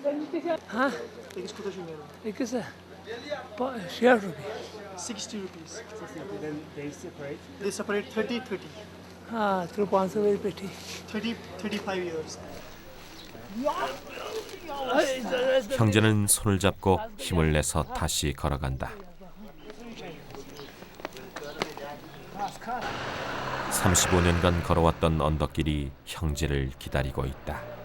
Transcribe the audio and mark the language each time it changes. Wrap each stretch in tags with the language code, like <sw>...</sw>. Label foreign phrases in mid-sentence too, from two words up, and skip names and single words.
<ur>ہاں ایک سے 60 روپے</ur> <en>60 rupees. Then they separate 30.</en> <ur>ہاں تو 500 روپے پیٹی</ur> <en>35 years.</en> <ko>형제는 손을 잡고 힘을 내서 다시 걸어간다. 35년간 걸어왔던 언덕길이 형제를 기다리고 있다.</ko>